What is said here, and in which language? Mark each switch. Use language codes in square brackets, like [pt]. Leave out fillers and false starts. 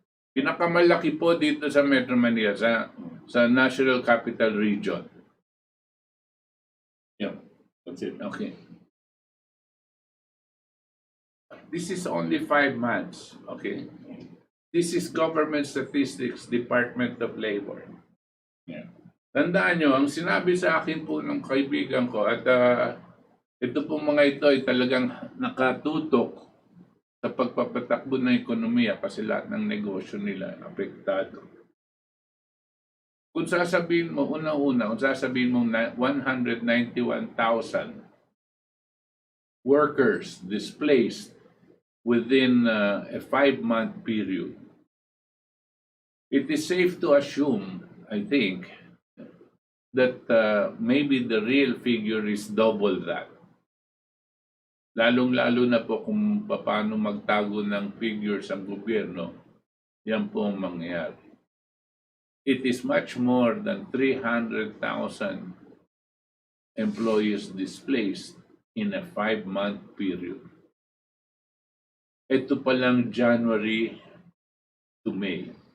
[tl] Pinakamalaki po dito sa Metro Manila, sa National Capital Region. [en] Yeah, that's it. Okay. This is only 5 months. Okay. This is Government Statistics, Department of Labor. Yeah. [tl] Tandaan nyo, ang sinabi sa akin po ng kaibigan ko, at ito po mga ito ay talagang nakatutok sa pagpapatakbo ng ekonomiya kasi lahat ng negosyo nila apektado. Kung sasabihin mo, kung sasabihin mo [en] 191,000 workers displaced within a 5-month period, it is safe to assume, I think, that maybe the real figure is double that. [tl] Lalong-lalo na po kung paano magtago ng figures ang gobyerno, yan po ang mangyayari. [en] It is much more than 300,000 employees displaced in a 5-month period. [tl] Ito pa lang January to May.